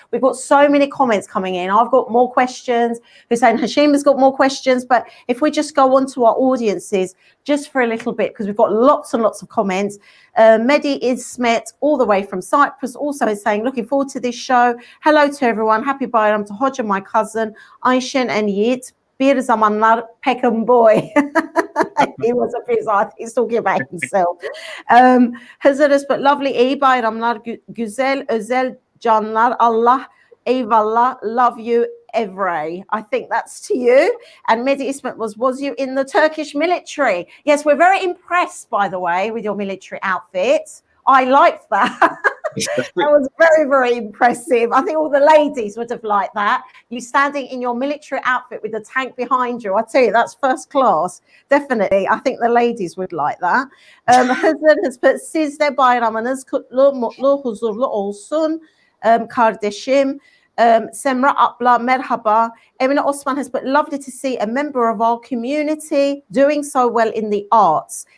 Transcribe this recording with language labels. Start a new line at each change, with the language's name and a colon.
English: We've got so many comments coming in. I've got more questions. Huseyin Hashim has got more questions. But if we just go on to our audiences just for a little bit, because we've got lots and lots of comments. Mehdi Ismet, all the way from Cyprus, also is saying, looking forward to this show. Hello to everyone. Happy Bayram to Hoca, my cousin, Aysen and Yiğit. Bir Zamanlar Peckham boy. He was a priest. He's talking about himself. Hazırız, but lovely.
Turkish: İyi bayramlar, güzel, özel canlar. Allah, eyvallah,
English: love you. Evray, I think that's to you. And Mehdi Ismet was you in the Turkish military? Yes, we're very impressed, by the way, with your military outfit. I liked that. That was very, very impressive. I think all the ladies would have liked that. You standing in your military outfit with the tank behind you. I tell you, that's first class. Definitely. I think the ladies would like that.
Turkish: Hazır
English: has put,
Turkish: siz de bayramınız kutlu, mutlu, huzurlu olsun. Kardeşim. Semra Abla, merhaba.
English: Emine Osman has put, lovely to see a member of our community doing so well in the arts.